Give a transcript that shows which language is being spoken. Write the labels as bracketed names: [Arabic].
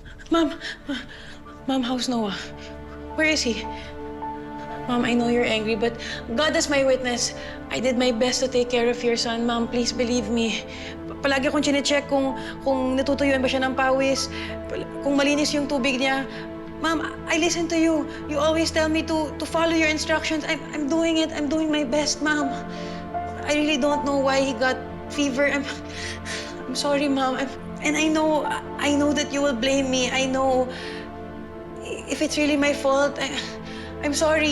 [English] Mom, how's Noah? Where is he? Mom, I know you're angry, but God is my witness. I did my best to take care of your son. Mom, please believe me. [Filipino] Palagi akong chinecheck kung natutuyuan ba siya ng pawis, kung malinis yung tubig niya. [English] Mom, I listen to you. You always tell me to follow your instructions. I'm doing it. I'm doing my best, Mom. I really don't know why he got fever. I'm sorry, Mom. And I know that you will blame me. I know if it's really my fault. I'm sorry.